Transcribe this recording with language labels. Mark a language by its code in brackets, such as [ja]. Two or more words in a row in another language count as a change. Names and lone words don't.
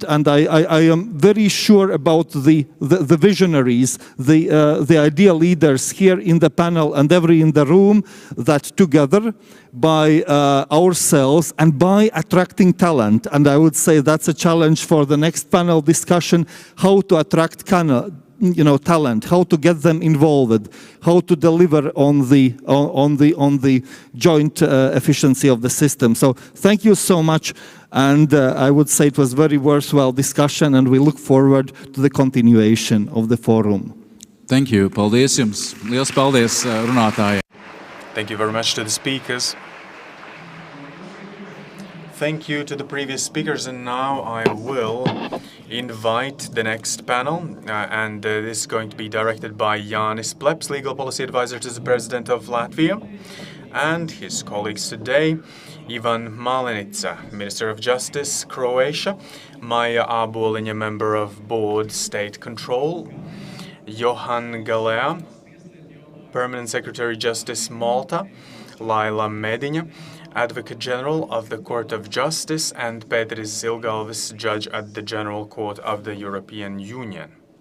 [en] And I am very sure about the visionaries, the ideal leaders here in the panel and in the room, that together, by ourselves and by attracting talent, and I would say that's a challenge for the next panel discussion, how to attract talent, how to get them involved, how to deliver on the joint efficiency of the system. So thank you so much, and I would say it was very worthwhile discussion, and we look forward to the continuation of the forum. Thank you. [lv] Paldies jums. Liels paldies runātājiem. [en] Thank you very much to the speakers. Thank you to the previous speakers, and now I will invite the next panel, and this is going to be directed by Jānis Pleps, Legal Policy Advisor to the President of Latvia, and his colleagues today, Ivan Malenica, Minister of Justice, Croatia, Maija Āboliņa, Member of Board, State Control, Johan Galea, Permanent Secretary Justice, Malta, Laila Mediņa, Advocate General of the Court of Justice, and Pēteris Zilgalvis, Judge at the General Court of the European Union.